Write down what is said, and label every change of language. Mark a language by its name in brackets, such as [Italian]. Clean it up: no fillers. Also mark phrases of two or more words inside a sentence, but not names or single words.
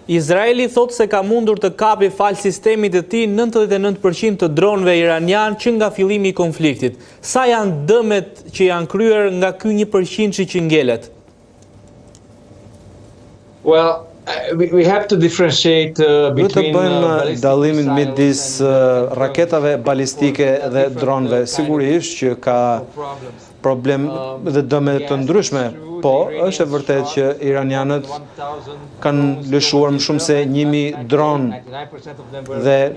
[Albanian] Izraeli thot se ka mundur të kapi falë sistemit të tij 99% të dronëve iranian që nga fillimi i konfliktit. Sa janë dëmet që janë kryer nga ky 1% që ngelet? [English] Well, we have to differentiate between [Albanian] dallimin midis raketave balistike dhe dronëve. Sigurisht që ka problem dhe dëme të ndryshme, po është e vërtet që iranianët kanë lëshuar më shumë se 1000 dronë dhe